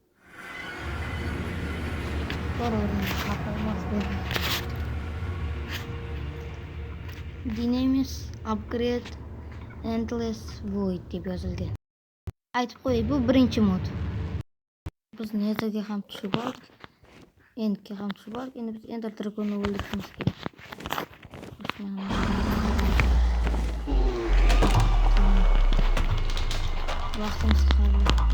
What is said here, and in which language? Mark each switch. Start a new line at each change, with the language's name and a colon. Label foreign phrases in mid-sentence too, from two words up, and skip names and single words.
Uzbek: Portal master. Dynamics upgrade endless void deb yozilgan. Aytib qo'yay, bu birinchi mod. Biz Netherga ham tushib oldik. Endga ham tushib oldik. Endi biz Ender Dragon'ni o'ldirishimiz kerak. Vaqtimiz qoldi.